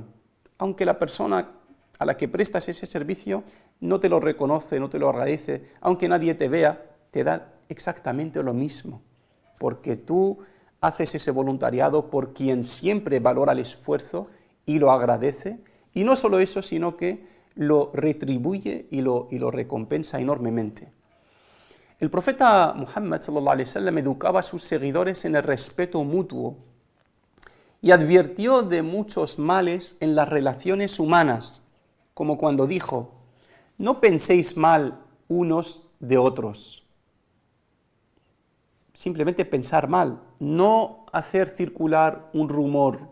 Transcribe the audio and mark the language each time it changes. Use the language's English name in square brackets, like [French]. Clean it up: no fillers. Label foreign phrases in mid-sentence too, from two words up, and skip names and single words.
[Spanish] Aunque la persona a la que prestas ese servicio no te lo reconoce, no te lo agradece, aunque nadie te vea, te da exactamente lo mismo, porque tú haces ese voluntariado por quien siempre valora el esfuerzo y lo agradece, y no solo eso, sino que lo retribuye y lo recompensa enormemente. El profeta Muhammad [Arabic] صلى الله عليه وسلم [Spanish] educaba a sus seguidores en el respeto mutuo y advirtió de muchos males en las relaciones humanas, como cuando dijo: no penséis mal unos de otros. Simplemente pensar mal, no hacer circular un rumor.